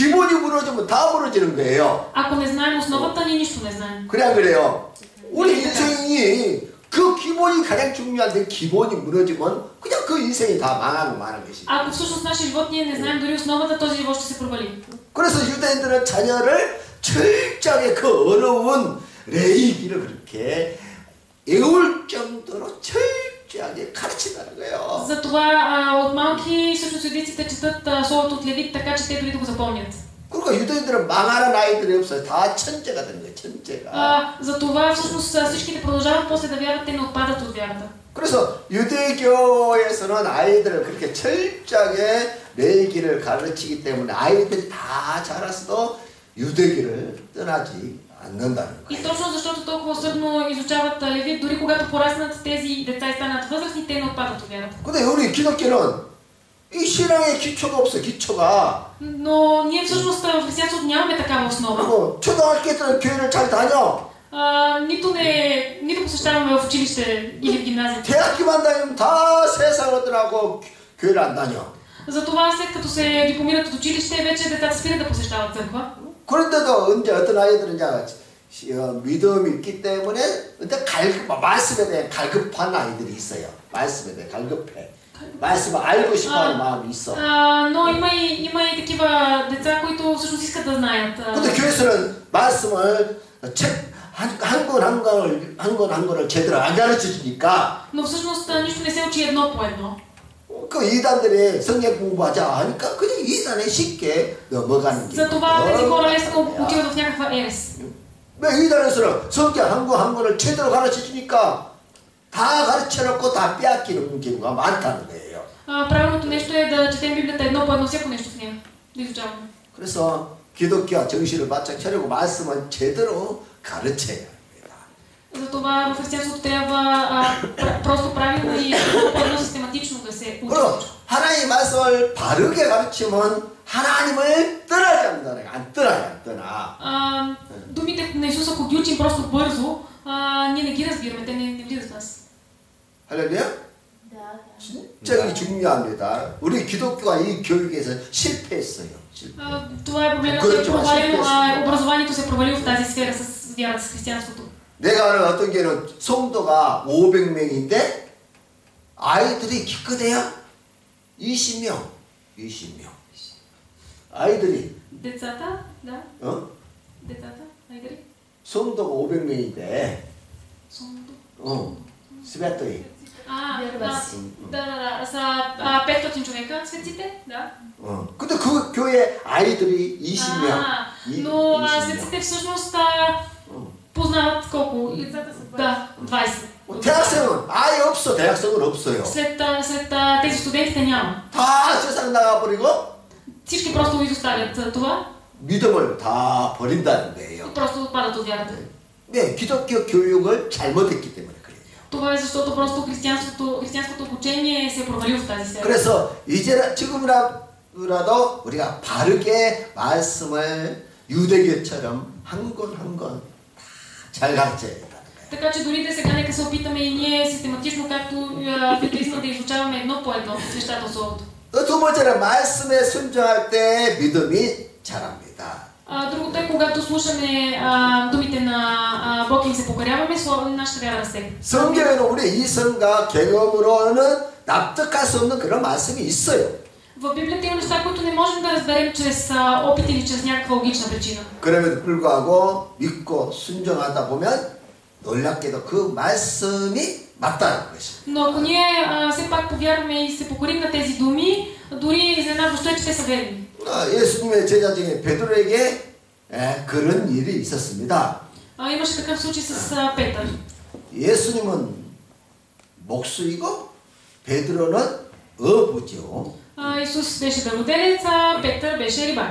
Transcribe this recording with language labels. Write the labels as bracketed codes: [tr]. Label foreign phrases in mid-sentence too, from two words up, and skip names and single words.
[ko] 기본이 무너지면 다 무너지는 거예요. [bg] Ако не знаем основата, ние нищо не знаем. [ko] 그냥 그래요. 우리 인생이 그 기본이 가장 중요한데 기본이 무너지면 그냥 그 인생이 다 망하고 마는 것이죠. [bg] Ако всъщност нашия живот ние не знаем дори основата, този живот ще се провали. [ko] 그래서 유대인들은 자녀를 철저하게 그 어려운 레이기를 그렇게 애울 정도로 철저하게 가르친다는 거예요. [bg] Затова от малки всъщност юдейците четат словото от Левит, така че те дори да го запомнят. [ko] 그러니까 유대인들은 망하는 아이들이 없어요. 다 천재가 되는 거예요. 천재가. [bg] Затова всъщност всичките продължават после да вярват, те не отпадат от вярата. [ko] 그래서 유대교에서는 아이들을 그렇게 철저하게 레이기를 가르치기 때문에 아이들이 다 자라서도 유대교를 떠나지 않는다는 [bg] И [ko] 거예요. [bg] точно защото толкова усърдно изучават Левит, дори когато пораснат тези деца и станат възрастни, те не отпадат от вярата. [ko] 근데 우리 기독교는 이 신앙의 기초가 없어. 기초가. [bg] Но ние всъщност в християнството нямаме такава основа. [ko] 그리고 초등학교 때는 교회를 잘 다녀. [bg] Нито посещаваме в училище или в гимназията. [ko] 대학교만 다니면 다 세상 얻으라고 교회를 안 다녀. [bg] Затова след като се дипломират от училище, вече децата спират да посещават църква. [ko] 그런데도 이제 어떤 아이들은 이제 믿음이 있기 때문에 근데 말씀에 대해 갈급한 아이들이 있어요. 말씀에 대해 갈급해. 말씀을 알고 싶어하는 마음이 있어. [bg] Но има и такива деца, които всъщност искат да знаят. [ko] 근데 교회에서는 말씀을 한 권을 제대로 안 가르쳐 주니까 [bg] Но всъщност нищо не се учи едно по едно. [ko] 그 이단들이 성경 공부하자 하니까 그냥 이단에 쉽게 넘어가는 게. [bg] затова тези хора лесно отиват в някаква ерес. [ko] 왜 이단에서는 성경 한 권을 제대로 가르쳐 주니까 다 가르쳐 놓고 다 빼앗기는 경우가 많다는 거예요. [bg] правилното нещо е да четем Библията едно по едно, всяко нещо в нея, да изучаваме. [ko] 그래서 기독교와 정신을 바짝 차리고 말씀은 제대로 가르쳐야 합니다. [bg] затова в християнството трябва просто правилно и по-едно систематично да се учи. [ko] 그리고 하나님의 말씀을 바르게 가르치면 하나님을 떠나지 않는다는 거야. 안 떠나. [bg] Думите на Исус, ако ги учим просто бързо, ние не ги разбираме, те не влизат в нас. [ko] 할렐루야? 진짜 이게 중요합니다. 우리 기독교가 이 교육에서 실패했어요. [bg] Това е проблемът, че образованието се провали в тази сфера с вярата, с християнството. [ko] 내가 아는 어떤 교회는 성도가 500명인데 아이들이 기껏해야 20명. 아이들이 [bg] Децата, да. Децата, айдери. [ko] 성도가 500명인데 스베토이. [bg] Да, са 500 човека, светците, да. [ko] 근데 그 교회 아이들이 20명. [bg] Но светците всъщност познават колко? Да, 20. [ko] 대학생은 아예 없어. 대학생은 없어요. [bg] След тези студентите няма. [ko] 다 세상 나가버리고 [bg] Всички просто изоставят това. [ko] 믿음을 다 버린다는 거예요. [bg] И просто отпадат от вярата. [ko] 네, 기독교 교육을 잘못했기 때문에 그래요. [bg] Това е защото просто християнското обучение се е провалило в тази сфера. [ko] 그래서 이제 지금이라도 우리가 바르게 말씀을 유대교처럼 한 권 한 권 잘 가르쳐야 된다는 거예요. [bg] Така че дори да сега нека се опитаме и ние систематично, както в юдаизма, да изучаваме едно по едно нещата от Словото. [ko] 또 두 번째는 말씀에 순종할 때 믿음이 자랍니다. [bg] Другото е, когато слушаме думите на Бог и се покоряваме, нашата вяра расте. [ko] 성경에는 우리 이성과 경험으로는 납득할 수 없는 그런 말씀이 있어요. [bg] В Библията има неща, които не можем да разберем чрез опит или чрез някаква логична причина. [ko] 그럼에도 불구하고 믿고 순종하다 보면 놀랍게도 그 말씀이 맞다는 것입니다. [bg] Но ако ние все пак повярваме и се покорим на тези думи, дори изненадващо е, че те са верни. [ko] 예수님의 제자 중에 베드로에게 그런 일이 있었습니다. [bg] Имаше такъв случай с Петър. [ko] 예수님은 목수이고 베드로는 어부죠. [bg] Исус беше дърводелец, а Петър беше рибар.